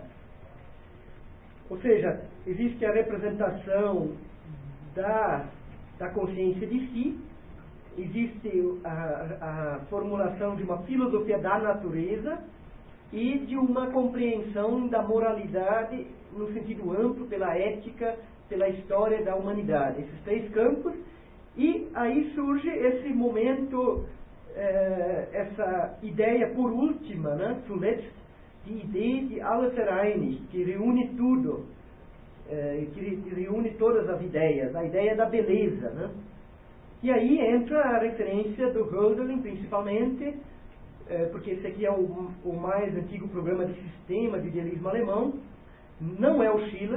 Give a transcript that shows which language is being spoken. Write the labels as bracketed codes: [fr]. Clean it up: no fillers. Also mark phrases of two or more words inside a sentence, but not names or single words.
[pt] Ou seja, existe a representação da consciência de si, existe a formulação de uma filosofia da natureza e de uma compreensão da moralidade no sentido amplo pela ética pela história da humanidade. Esses 3 campos, e aí surge esse momento, essa ideia por última, né, [de] zuletzt, die Idee de alles vereinigt, [pt] que reúne tudo, que reúne todas as ideias, a ideia da beleza, né? E aí entra a referência do Hölderlin, principalmente, porque esse aqui é o mais antigo programa de sistema de idealismo alemão, não é o Schiller.